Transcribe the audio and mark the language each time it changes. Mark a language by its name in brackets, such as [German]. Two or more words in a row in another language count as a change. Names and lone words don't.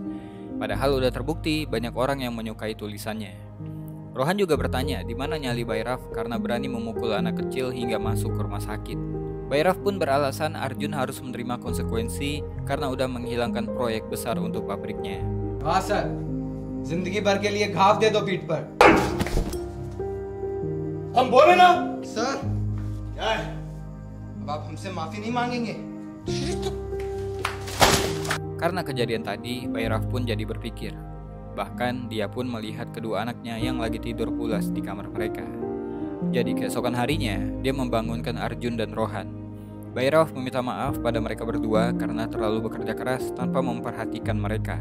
[Indonesian] Padahal udah terbukti banyak orang yang menyukai tulisannya. Rohan juga bertanya di mana nyali Bhairav karena berani memukul anak kecil hingga masuk ke rumah sakit. Bhairav pun beralasan Arjun harus menerima konsekuensi karena udah menghilangkan proyek besar untuk pabriknya. [Hindi] हाँ सर, जिंदगी भर के लिए घाव दे दो पीठ पर। हम बोले ना सर, क्या है? अब आप हमसे माफी नहीं मांगेंगे? [Indonesian] Karena kejadian tadi, Bhairav pun jadi berpikir. Bahkan dia pun melihat kedua anaknya yang lagi tidur pulas di kamar mereka. Jadi keesokan harinya, dia membangunkan Arjun dan Rohan. Bhairav meminta maaf pada mereka berdua karena terlalu bekerja keras tanpa memperhatikan mereka.